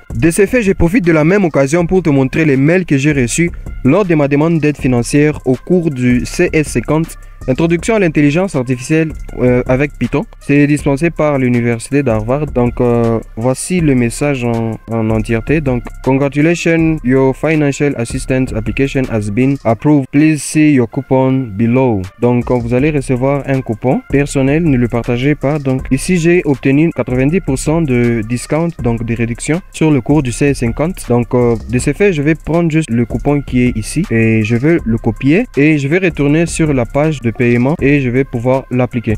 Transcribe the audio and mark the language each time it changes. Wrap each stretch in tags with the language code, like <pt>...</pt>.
<fr>De ce fait, je profite de la même occasion pour te montrer les mails que j'ai reçus lors de ma demande d'aide financière au cours du CS50. Introduction à l'intelligence artificielle avec Python. C'est dispensé par l'université d'Harvard. Donc voici le message en entièreté. Donc</fr> <en>congratulations, your financial assistance application has been approved. Please see your coupon below.</en> <fr>Donc vous allez recevoir un coupon personnel, ne le partagez pas. Donc ici j'ai obtenu 90% de discount, donc de réduction sur le cours du CS50. Donc de ce fait, je vais prendre juste le coupon qui est ici et je vais le copier et je vais retourner sur la page de paiement et je vais pouvoir l'appliquer.</fr>